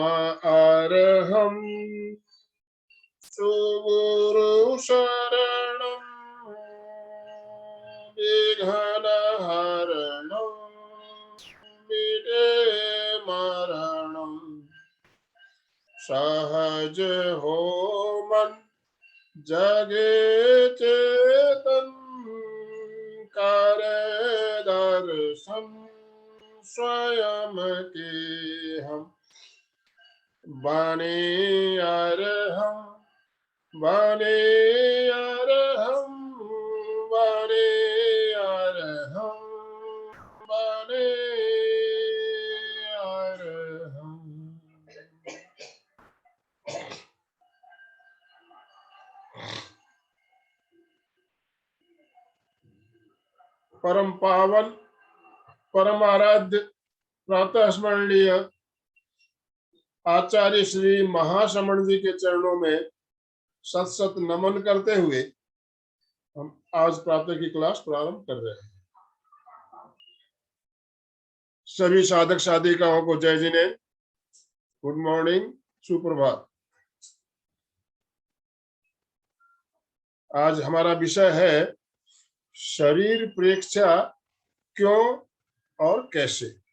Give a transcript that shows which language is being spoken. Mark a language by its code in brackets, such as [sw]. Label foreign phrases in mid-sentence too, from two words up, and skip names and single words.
[hi] अरहं सुगुरु शरणं विघ्नहरणं मिटे मरणं सहज हो मन जगे चेतन करे दर्शन स्वयं के हम बने अरहं बने अरहं बने अरहं बने अरहं। परम पावन परम आराध्य प्रातः स्मरणीय आचार्य श्री महाश्रमण जी के चरणों में सत सत नमन करते हुए हम आज प्रातः की क्लास प्रारंभ कर रहे हैं। सभी साधक साधिकाओं को जय जिने, [en] good morning, [hi] सुप्रभात। आज हमारा विषय है शरीर प्रेक्षा क्यों और कैसे।